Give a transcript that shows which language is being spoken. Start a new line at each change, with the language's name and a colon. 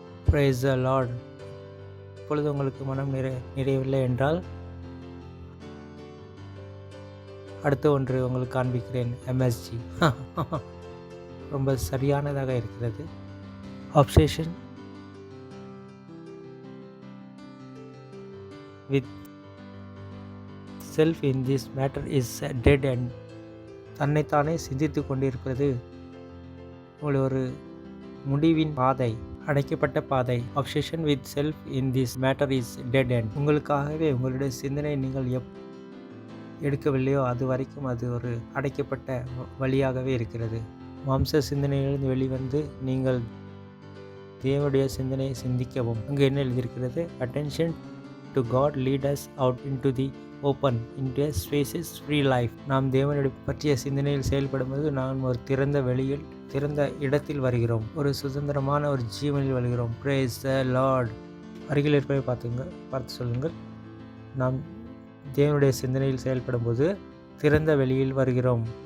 English: Praise the Lord.
Tamil: இப்பொழுது உங்களுக்கு மனம் நிறையவில்லை என்றால் அடுத்த ஒன்று உங்களுக்கு காண்பிக்கிறேன். MSG ரொம்ப சரியானதாக இருக்கிறது.
English: Obsession with self in this matter is dead end.
Tamil: தன்னைத்தானே சிந்தித்து கொண்டிருப்பது ஒரு முடிவின் பாதை, அடைக்கப்பட்ட பாதை.
English: Obsession with self in this matter is dead end.
Tamil: உங்களுக்காகவே உங்களுடைய சிந்தனை நீங்கள் எடுக்கவில்லையோ அது வரைக்கும் அது ஒரு அடைக்கப்பட்ட வழியாகவே இருக்கிறது. மாம்ச சிந்தனையிலிருந்து வெளிவந்து நீங்கள் தேவனுடைய சிந்தனையை சிந்திக்கவும். அங்கு என்ன எழுதியிருக்கிறது?
English: Attention to God lead us out into the open, into a spacious free life.
Tamil: நாம் தேவனுடைய பற்றிய சிந்தனையில் செயல்படும்போது நாம் ஒரு திறந்த வெளியில், திறந்த இடத்தில் வருகிறோம். ஒரு சுதந்திரமான ஒரு ஜீவனில் வருகிறோம்.
English: Praise the Lord.
Tamil: அருகில் இருப்பதை பார்த்து சொல்லுங்கள். நாம் தேவனுடைய சிந்தனையில் செயல்படும்போது திறந்த வெளியில் வருகிறோம்.